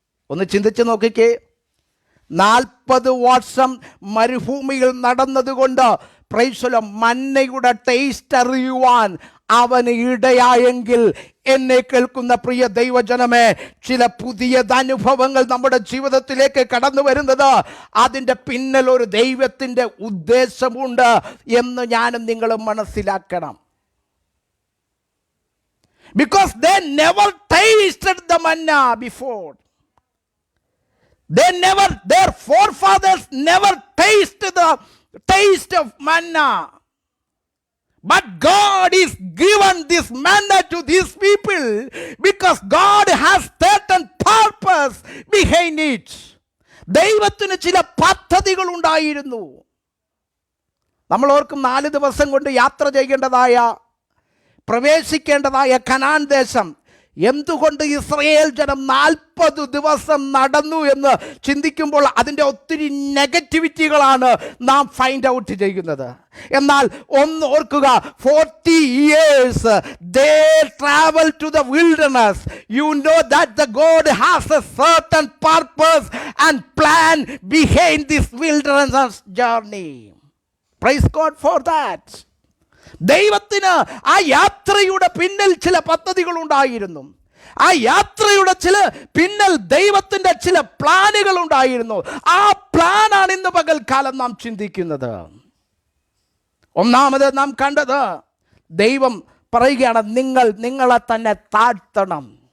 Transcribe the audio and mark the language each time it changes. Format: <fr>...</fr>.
<ml>ഒന്ന് ചിന്തിച്ച് നോക്കിക്കേ, 40 വർഷം മരുഭൂമിയിൽ നടന്നതുകൊണ്ട് പ്രൈസലോ മന്നയുടെ ടേസ്റ്റ് അറിയുവാൻ അവന് ഇടയായെങ്കിൽ, എന്നെ കേൾക്കുന്ന പ്രിയ ദൈവജനമേ, ചില പുതിയ അനുഭവങ്ങൾ നമ്മുടെ ജീവിതത്തിലേക്ക് കടന്നു വരുന്നത് അതിൻ്റെ പിന്നിൽ ഒരു ദൈവത്തിൻ്റെ ഉദ്ദേശമുണ്ട് എന്ന് ഞാനും നിങ്ങളും മനസ്സിലാക്കണം.</ml> <en>Because they never tasted the manna before. Their forefathers never tasted the taste of manna. But God is given this manna to these people because God has certain purpose behind it.</en> <ml>ദൈവത്തിന് ചില പദ്ധതികൾ ഉണ്ടായിരുന്നു. നമ്മൾ ഓർക്കും 4 ദിവസം കൊണ്ട് യാത്ര ചെയ്യേണ്ടതായ, പ്രവേശിക്കേണ്ടതായ Canaan ദേശം. എന്തുകൊണ്ട് ഇസ്രായേൽ ജനം 40 ദിവസം നടന്നു എന്ന് ചിന്തിക്കുമ്പോൾ അതിൻ്റെ ഒത്തിരി നെഗറ്റിവിറ്റികളാണ് നാം ഫൈൻഡ് ഔട്ട് ചെയ്യുന്നത്. എന്നാൽ ഒന്ന് ഓർക്കുക,</ml> <en>40 years they travel to the wilderness. You know that the God has a certain purpose and plan behind this wilderness journey. Praise God for that.</en> <ml>ദൈവത്തിന് ആ യാത്രയുടെ പിന്നിൽ ചില പദ്ധതികൾ ഉണ്ടായിരുന്നു. ആ യാത്രയുടെ പിന്നിൽ ദൈവത്തിൻ്റെ ചില പ്ലാനുകൾ ഉണ്ടായിരുന്നു. ആ പ്ലാനാണ് ഇന്ന് പകൽക്കാലം നാം ചിന്തിക്കുന്നത്. ഒന്നാമത് നാം കണ്ടത്, ദൈവം പറയുകയാണ്, നിങ്ങളെ തന്നെ താഴ്ത്തണം.</ml>